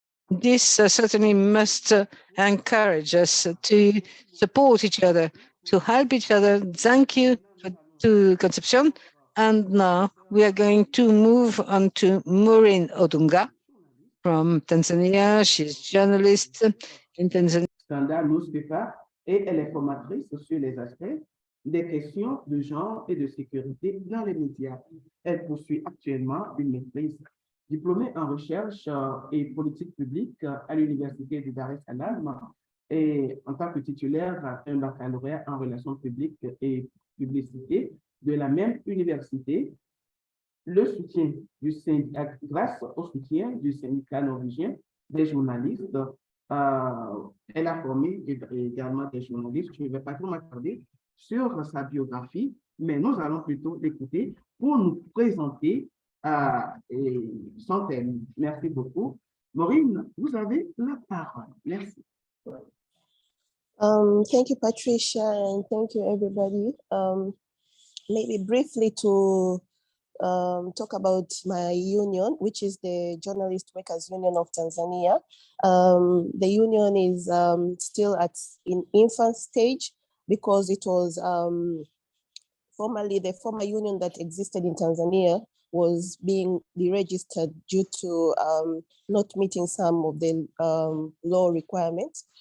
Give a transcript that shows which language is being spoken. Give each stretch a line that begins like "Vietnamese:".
English: This certainly must encourage us to support each other, to help each other. Thank you to Concepcion. And now we are going to move on to Maureen Odunga from Tanzania. She's a journalist in Tanzania.
French: Standard newspaper, et elle est formatrice sur les aspects des questions de genre et de sécurité dans les médias. Elle poursuit actuellement une maîtrise. Diplômée en recherche et politique publique à l'Université de Dar es Salaam et en tant que titulaire un baccalauréat en relations publiques et publicité de la même université, le soutien du syndicat, grâce au soutien du syndicat norvégien des journalistes, elle a formé également des journalistes. Je ne vais pas trop m'attarder sur sa biographie, mais nous allons plutôt l'écouter pour nous présenter son thème. Merci beaucoup. Maureen, vous avez la parole. Merci.
English: Thank you, Patricia, and thank you, everybody. Maybe briefly to talk about my union, which is the Journalist Workers Union of Tanzania. The union is still in infant stage because it was formerly the former union that existed in Tanzania was being deregistered due to not meeting some of the law requirements.